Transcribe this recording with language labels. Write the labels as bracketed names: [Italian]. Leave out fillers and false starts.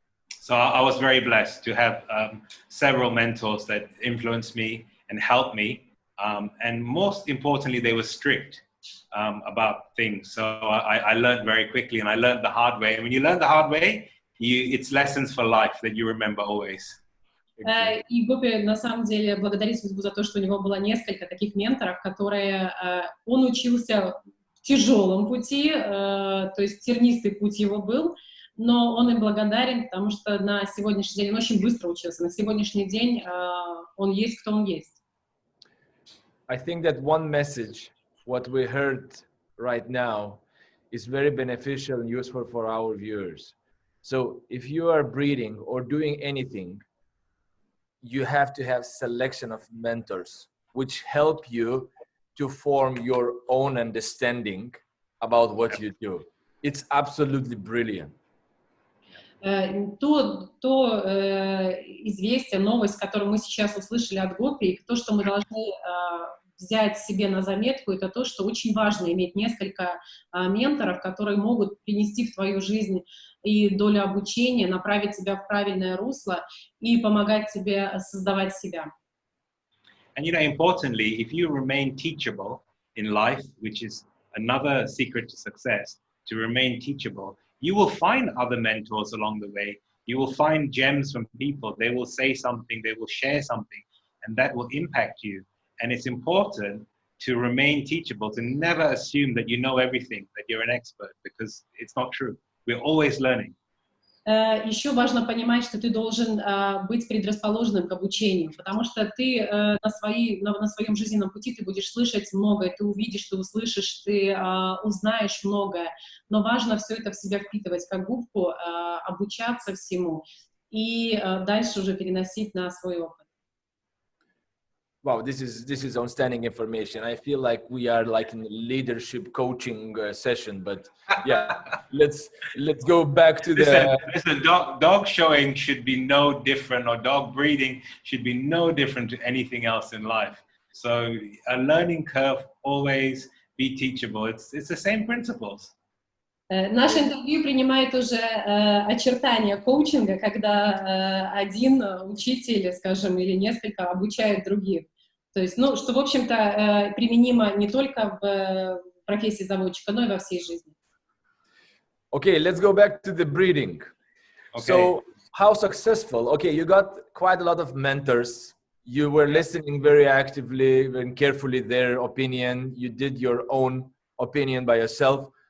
[English] So I was very blessed to have several mentors that influenced me and helped me. And most importantly, they were strict about things. So I learned very quickly and I learned the hard way. And when you learn the hard way, it's lessons for life that you remember always. [Russian] И Гопи на самом деле благодарит судьбу за то, что у него было несколько таких менторов, которые он учился в тяжелом пути, то есть тернистый путь его был, но он им благодарен, потому что на сегодняшний день он очень быстро учился. На сегодняшний день он есть, кто он есть. [English] I think that one message, what we heard right now, is very beneficial and useful for our viewers. So if you are breeding or doing anything, you have to have selection of mentors which help you to form your own understanding about what you do. It's absolutely brilliant. [Russian] То известие, новость, которую мы сейчас услышали от Гопи, и то, что мы должны взять себе на заметку, это то, что очень важно иметь несколько менторов, которые могут принести в твою жизнь и долю обучения, направить тебя в правильное русло и помогать тебе создавать себя. [English] And you know, importantly, if you remain teachable in life, which is another secret to success, to remain teachable, you will find other mentors along the way. You will find gems from people. They will say something, they will share something, and that will impact you. And it's important to remain teachable, to never assume that you know everything, that you're an expert, because it's not true. We're always learning. [Russian] Еще важно понимать, что ты должен быть предрасположенным к обучению, потому что ты на своем жизненном пути ты будешь слышать многое, ты увидишь, ты услышишь, ты узнаешь многое, но важно все это в себя впитывать как губку, обучаться всему и дальше уже переносить на свой опыт. [English] Wow, this is outstanding information. I feel like we are like in a leadership coaching session, but yeah, let's go back to the. Listen, dog showing should be no different, or dog breeding should be no different to anything else in life. So a learning curve, always be teachable. It's the same principles. [Russian] Наше интервью принимает уже очертания коучинга, когда один учитель, скажем, или несколько обучает других. То есть, ну, что, в общем-то, применимо не только в профессии заводчика, но и во всей жизни. [English] Okay, let's go back to the breeding. Okay. So, how successful? Okay, you got quite a lot of mentors You were listening very actively and carefully their opinion. You did your own opinion by yourself.